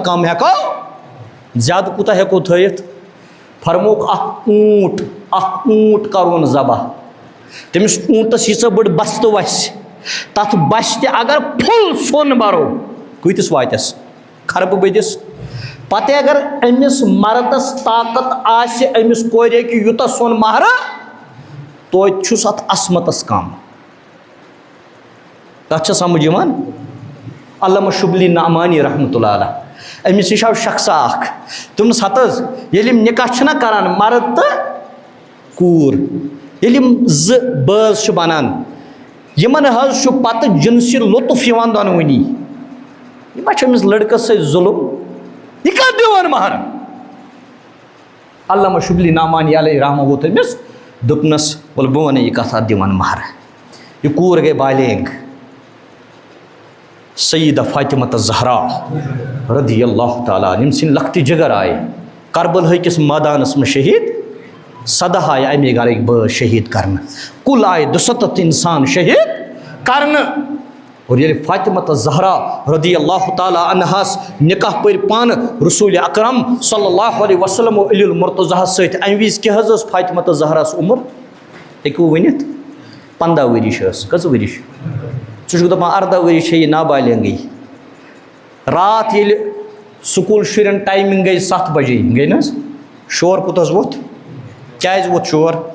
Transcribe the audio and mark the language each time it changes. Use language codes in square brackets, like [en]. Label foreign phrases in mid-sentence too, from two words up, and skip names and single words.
[ks] کم ہٮ۪کو زیادٕ کوٗتاہ ہٮ۪کو تھٲیِتھ فرمووُکھ اکھ اوٗنٹ کرون ذبح تٔمِس اوٗنٹس ییٖژاہ بٔڑ بستہٕ وسہِ تتھ بسہِ تہِ اگر پھُل سۄن برو کۭتِس واتٮ۪س خربہٕ بٔدِس پتہٕ اگر أمِس مردس طاقت آسہِ أمِس کورِ ہیٚکہِ یوٗتاہ سۄن مہرٕ توتہِ چھُس اتھ عصمتس کم تتھ چھا سمجھ یِوان علامہ شبلی نعمانی [ar] رحمۃ اللہ علیہ [ks] أمِس نِش آو شخصا اکھ دوٚپنس ہت حظ ییٚلہِ یِم نکاح چھِنہ کران مرد تہٕ کوٗر ییٚلہِ یِم زٕ بٲژ چھِ بنان یِمن حظ چھُ پتہٕ جنسی لطف یِوان دۄنوٕنی یہِ ما چھُ أمِس لڑکس سۭتۍ ظُلم یہِ کتھ دِوان مہر علامہ شبلی نعمانی [ar] علیہ رحمہ [ks] ووت أمِس دوٚپنس ول بہٕ ونے یہِ کتھ اتھ دِوان مہر یہِ کوٗر گٔے بالینگ سیدہ فاطمہ زہرا [ar] رضی اللہ تعالیٰ [ks] یِم سٕنٛدۍ لۄکٹہِ جگر آیہِ کربلہ کِس مٲدانس منٛز شہیٖد 17 آیہِ اَمے گرٕکۍ بٲژ شہیٖد کرنہٕ کُل آیہِ 237 انسان شہیٖد کرنہٕ اور ییٚلہِ فاطمہ زہرا [ar] رضی اللہ تعالیٰ [ks] عنہاس نکاح پٔرۍ پانہٕ رسول اکرم [ar] صلی اللہ علیہ وسلم [ks] و علی المرتضیٰ سۭتۍ امہِ وِزِ کیٛاہ حظ ٲس فاطمہ زہراہس عمر ہیٚکوٕ ؤنِتھ 15 ؤرِش ٲس کٔژ ؤرِش ژٕ چھُکھ دپان 14 ؤرِش چھےٚ یہِ نابالینگٕے راتھ ییٚلہِ سکوٗل شُرٮ۪ن ٹایمِنٛگ گٔے 7 بجے گٔے نہ حظ شور کوٗتاہ حظ ووٚتھ کیٛازِ ووٚتھ شور